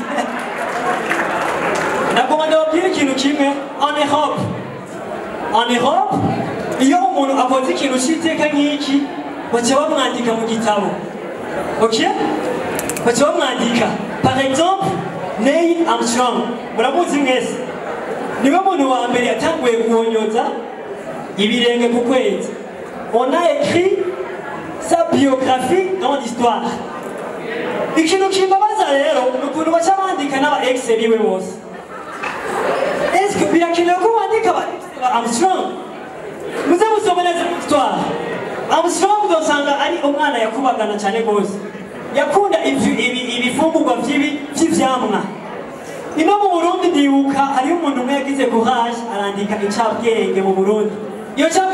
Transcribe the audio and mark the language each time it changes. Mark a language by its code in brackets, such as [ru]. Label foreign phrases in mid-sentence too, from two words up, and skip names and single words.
[rn] Nagomba ndababwira ikintu kimwe, [fr] en Europe [rn] iyo umuntu akoze ikintu cy'iteka nk'iki baca bamwandika mu gitabo, ok? Baca bamwandika. [fr] Par exemple, Neil Armstrong, [rn] muramuzi mwese, niwe muntu wa mbere yatanguye guhonyoza ibirenge ku kwezi. [fr] On a écrit sa biographie dans l'histoire. [rn] Ikintu kimbabaza rero nukuntu baca bandika n'aba ex biwe bose. [fr] Est-ce que [rn] birakenewe ko wandika ba Armstrong? Muze musome neza histoire. Armstrong dosanga ari umwana yakubagana cyane gose. Yakunda ibifungurwa vy'ivyamwa. Ino mu Burundi ndibuka hari umuntu umwe yagize courage arandika icabwenge mu Burundi.